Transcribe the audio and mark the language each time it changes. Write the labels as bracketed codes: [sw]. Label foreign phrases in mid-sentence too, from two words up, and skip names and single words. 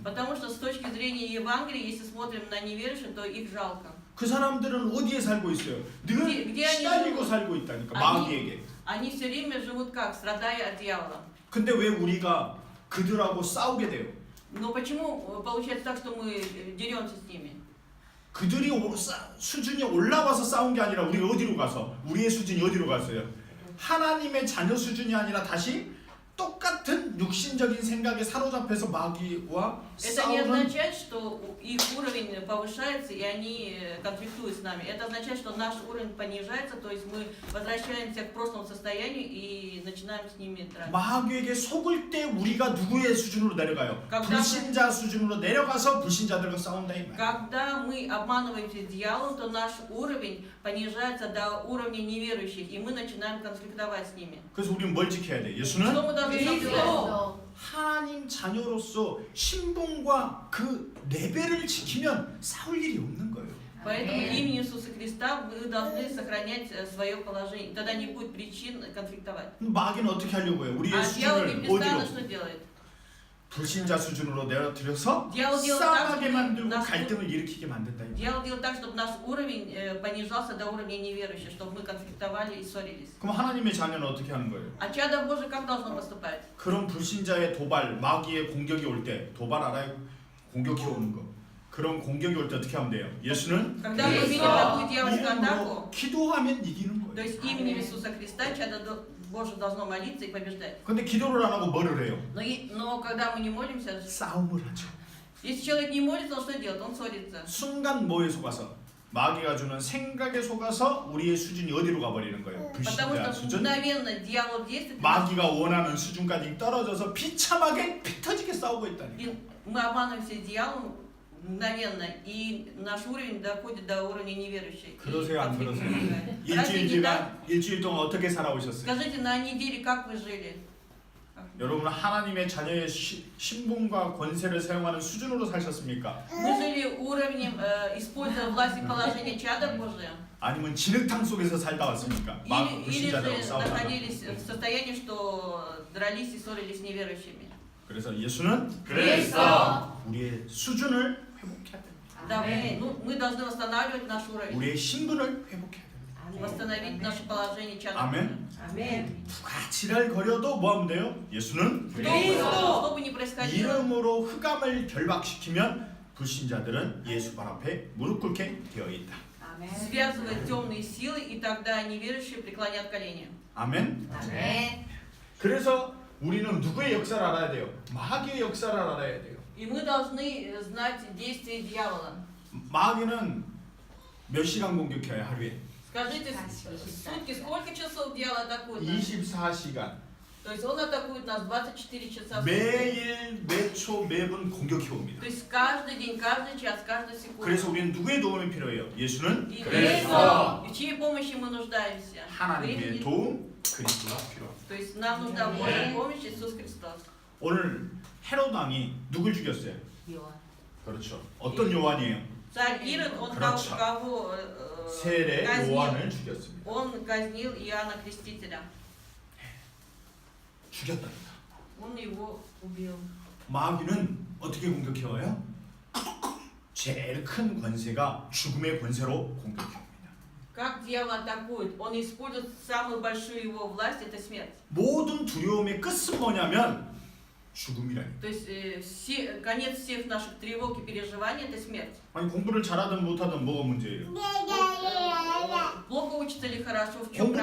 [ru] Потому что с точки зрения Евангелия, если смотрим на неверующих, то их жалко. [ko] 그 사람들은 어디에 살고 있어요? 늘 [ru] где [ko] 시달리고 [ru] они [ko] 살고 있다니까 아니. 마귀에게. [ru] Они все время живут как? Страдая от дьявола. [ko] 근데 왜 우리가 그들하고 싸우게 돼요? [ru] Но почему получается так, что мы деремся с ними? [ko] 그들이 수준이 올라와서 싸운 게 아니라 우리 어디로 가서 우리의 수준이 어디로 갔어요? 하나님의 자녀 수준이 아니라 다시 똑같은 육신적인 생각에 사로잡혀서 마귀와 [ru] Это не [ko] 싸우는. [ru] означает, что их уровень повышается и они конфликтуют с нами. Это означает, что наш уровень понижается, то есть мы возвращаемся к прошлому состоянию и начинаем с ними драться. [ko] 마귀에게 속을 때 우리가 누구의 수준으로 내려가요? [ru] когда [ko] 불신자 수준으로 내려가서 불신자들과 싸운다 이 말. [ru] Когда мы обманываемся дьяволом, то наш уровень понижается до уровня неверующих, и мы начинаем конфликтовать с ними. [ko] 그래서 우리는 뭘 지켜야 돼? [ru] Что [ko] 예수는 [ru] мы должны соблюдать? [ko] 그래서 하나님 자녀로서 신분과 그 레벨을 지키면 싸울 일이 없는 거예요. [ru] Поэтому Аминь. именем Иисуса Христа вы должны сохранять свое положение. Тогда не будет причин конфликтовать. [ko] 마귀는 어떻게 하려고 해요? 우리의 [ru] А дьявол [ko] 수준을 [ru] непрестанно [ko] 어디로? [ru] что делает? [ko] 불신자 수준으로 내려들여서 [ru] дьявол делает [ko] 싸우게 [ru] так, [ko] 만들고 [ru] чтобы [ko] 갈등을 일으키게 만든다. 이 말. [ru] Дьявол делает так, чтобы наш уровень понижался до уровня неверующих, чтобы мы конфликтовали и ссорились. [ko] 그럼 하나님의 자녀는 어떻게 하는 거예요? [ru] А чадо Божие как должно поступать? [ko] 그런 불신자의 도발, 마귀의 공격이 올 때 도발 알아요? 공격해 오는 거. 그런 공격이 올 때 어떻게 하면 돼요? 예수는 [ru] Когда мы видим такую дьявольскую [ko] 이름으로 [ru] атаку, [ko] 기도하면 이기는 [ru] то [ko] 거예요. [ru] есть именем Иисуса Христа чадо Божие должно молиться и побеждать. [ko] 근데 기도를 안 하고 뭐를 해요? [ru] Но когда мы не молимся, [ko] 싸움을 하죠. [ru] если человек не молится, он что делает? Он ссорится. [ko] 순간 뭐에 속아서? 마귀가 주는 생각에 속아서 우리의 수준이 어디로 가버리는 거예요? [ru] Потому [ko] 불신자 [ru] что [ko] 수준? [ru] мгновенно дьявол действует, [ko] 마귀가 원하는 수준까지 떨어져서 비참하게 피 터지게 싸우고 있다니까. [ru] и мы обманываемся дьяволом мгновенно, и наш уровень доходит до уровня неверующих. И [ko] 그러세요, 안 [ru] конфликт [ko] 그러세요? [ru] возникает. Разве не так? [ko] 일주일 동안 어떻게 살아오셨어요? [ru] Скажите, на неделе как вы жили? [ko] 여러분 하나님의 자녀의 신분과 권세를 사용하는 수준으로 사셨습니까? [ru] Мы жили уровнем, используя власть и положение чада Божия? [ko] 아니면 진흙탕 속에서 살다 왔습니까? [ru] Или [ko] 불신자들하고 [ru] же [ko] 싸우다가. [ru] находились в состоянии, что дрались и ссорились с неверующими? [ko] 그래서 예수는 그래서 우리의 수준을 회복해야 됩니다. [ru] Да, Аминь. ну, мы должны восстанавливать наш уровень, [ko] 우리의 신분을 회복해야 됩니다. [ru] восстановить наше положение чадо. [ko] 아멘. 아멘. 누가 지랄거려도 뭐 하면 돼요? 예수는 [ru] Что бы ни происходило, [ko] 이름으로 흑암을 결박시키면 불신자들은 예수 발 앞에 무릎 꿇게 되어 있다. 아멘. [ru] связывает темные силы, и тогда неверующие преклонят колени. [ko] 아멘. 아멘. 그래서 우리는 누구의 역사를 알아야 돼요? 마귀의 역사를 알아야 돼요. [ru] И мы должны знать действия дьявола. [ko] 마귀는 몇 시간 공격해요 하루에? [ru] Скажите, в сутки сколько часов дьявол атакует нас? [ko] 24시간. [ru] То есть он атакует нас 24 часа в сутки. [ko] 매일 매초 매분 공격해 옵니다. [ru] То есть каждый день, каждый час, каждую секунду. [ko] 그래서 우리는 누구의 도움이 필요해요? 예수는 [ru] И [ko] 그리스도. [ru] в чьей помощи мы нуждаемся? [ko] 하나님의 [ru] Времени- [ko] 도움 그리스도가 필요합니다. [ru] То есть нам нужна Божья помощь, Иисус Христос. [ko] 오늘 헤롯 왕이 누굴 죽였어요? 요한. 그렇죠. 어떤 요한이에요? [ru] Царь Ирод, он [ko] 그렇죠. [ru] кого [ko] 세례 [ru] казнил? [ko] 요한을 죽였습니다. [ru] Он казнил Иоанна Крестителя. [ko] 죽였답니다. [ru] Он его убил. [ko] 마귀는 어떻게 공격해 와요? 제일 큰 권세가 죽음의 권세로 공격해 옵니다. [ru] Как дьявол атакует? Он использует самую большую его власть, это смерть. [ko] 모든 두려움의 끝은 뭐냐면 죽음이라니. [ru] То есть конец всех наших тревог и переживаний это смерть. [ko] 아니 공부를 잘하든 못하든 뭐가 문제예요? [ru] Плохо учится или хорошо, в чем